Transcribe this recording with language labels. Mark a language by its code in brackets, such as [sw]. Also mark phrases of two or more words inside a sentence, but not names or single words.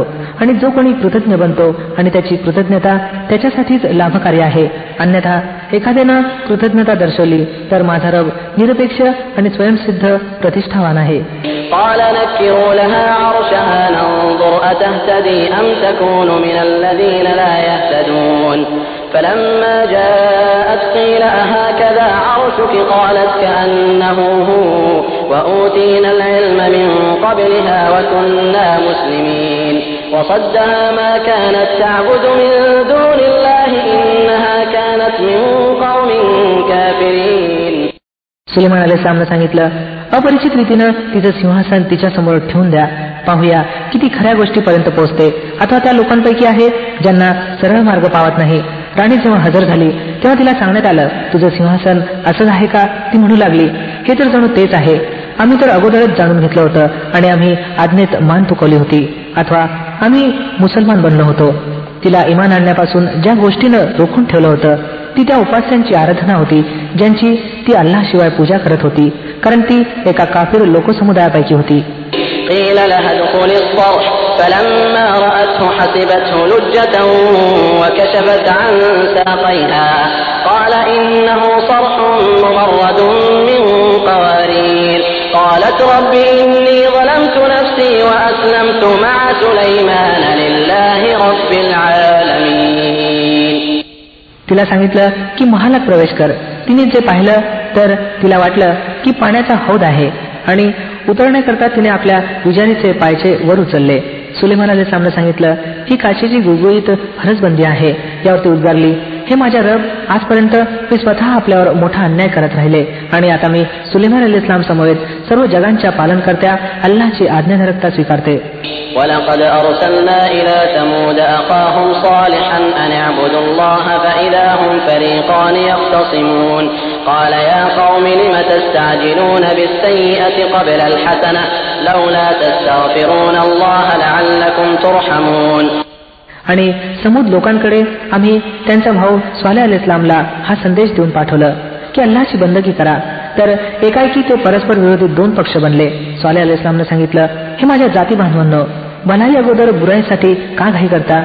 [mr] आणि जो कोणी कृतज्ञ बनतो आणि त्याची कृतज्ञता त्याच्यासाठीच लाभकारी आहे. अन्यथा एखाद्यानं कृतज्ञता दर्शवली तर माझा रब निरपेक्ष आणि स्वयंसिद्ध प्रतिष्ठावान आहे. [ar] قال نكروا لها عرشها ننظر أتهتدي أم تكون من الذين لا يهتدون فلما جاءت قيل أهكذا عرشك قالت كأنه هو وأوتينا العلم من قبلها وكنا مسلمين وصدها ما كانت تعبد من دون الله إنها كانت من قوم كافرين. [mr] सुलेमान अलैहिस्सलामने सांगितलं, अपरिचित रीतीनं तिचं सिंहासन तिच्या समोर ठेवून द्या, पाहूया की ती खऱ्या गोष्टीपर्यंत पोहोचते अथवा त्या लोकांपैकी आहे ज्यांना सरळ मार्ग पावत नाही. राणी जेव्हा हजर झाली तेव्हा तिला सांगण्यात आलं, तुझं सिंहासन असंच आहे का? ती म्हणू लागली, हे तर जणू तेच आहे. आम्ही तर अगोदरच जाणून घेतलं होतं आणि आम्ही आज्ञेत मान तुकवली होती अथवा आम्ही मुसलमान बनलो होतो. तिला इमान आणण्यापासून ज्या गोष्टीनं रोखून ठेवलं होतं ती त्या उपास्यांची आराधना होती ज्यांची ती अल्लाशिवाय पूजा करत होती, कारण ती एका काफिर लोकसमुदायापैकी होती. [ar] قيل لها ادخل الصرح فلما رأته حسبته لجة وكشفت عن ساقيها قال إنه صرح ممرد من قوارير قالت رب إني ظلمت نفسي وأسلمت مع سليمان لله رب العالمين. [mr] तिला सांगितलं की महालात प्रवेश कर. तिने जे पाहिलं तर तिला वाटलं की पाण्याचा हौद आहे आणि उतरण्याकरता तिने आपल्या पुजारीचे पायचे वर उचलले. सुलेमान अलैहिस्सलामने सांगितलं ही काचेची गुळगुळीत फरसबंदी आहे. यावरती उद्गारली, हे माझ्या रब, आजपर्यंत मी स्वतः आपल्यावर मोठा अन्याय करत राहिले आणि आता मी सुलेमान अलैहिस्सलाम समवेत सर्व जगांच्या पालनकर्त्या अल्लाहची आज्ञाधारकता स्वीकारते. [ar] ولقد أرسلنا إلى ثمود أخاهم صالحا أن اعبدوا الله فإذا هم فريقان يختصمون قال يا قوم لم تستعجلون بالسيئة قبل الحسنة لولا تستغفرون الله لعلكم ترحمون. [mr] आणि समूद लोकांकडे आम्ही त्यांचा भाऊ स्वालेह अलैहिस्सलामला हा संदेश देऊन पाठवलं की अल्लाहची बंदगी करा. तर एकाएकी ते परस्पर विरोधी दोन पक्ष बनले. स्वालेह अलैहिस्सलामने सांगितलं, हे माझ्या जाती बांधवांनो, भलाई अगोदर बुराईसाठी का घाई करता?